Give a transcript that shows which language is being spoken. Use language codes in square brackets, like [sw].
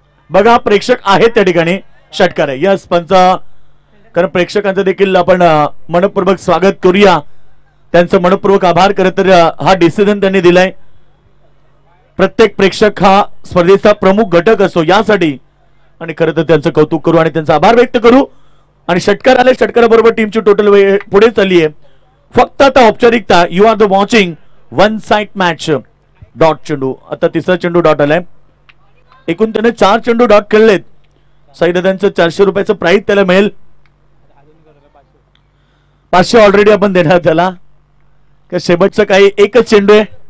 [mr] बघा प्रेक्षक आहेत त्या ठिकाणी, षटकार आहे. यस पंच, कारण प्रेक्षकांचं देखील आपण मनपूर्वक स्वागत करूया, त्यांचं मनपूर्वक आभार. खरं तर हा डिसिजन त्यांनी दिलाय. प्रत्येक प्रेक्षक हा स्पर्धेचा प्रमुख घटक असतो यासाठी, आणि खरं तर त्यांचं कौतुक करू आणि त्यांचा आभार व्यक्त करू. आणि षटकार आले, षटकाराबरोबर टीमची टोटल वेळ पुढे चालली आहे. फक्त आता औपचारिकता. [en] You are the watching one side match. [mr] Dot चेंडू. आता तिसरा चेंडू डॉट आलाय. एकूण त्याने 4 चेंडू डॉट खेळलेत. साईदादांचं 400 रुपयाचं प्राइज त्याला मिळेल. 500 ऑलरेडी आपण देणार त्याला. शेवटचं काही एकच चेंडू आहे.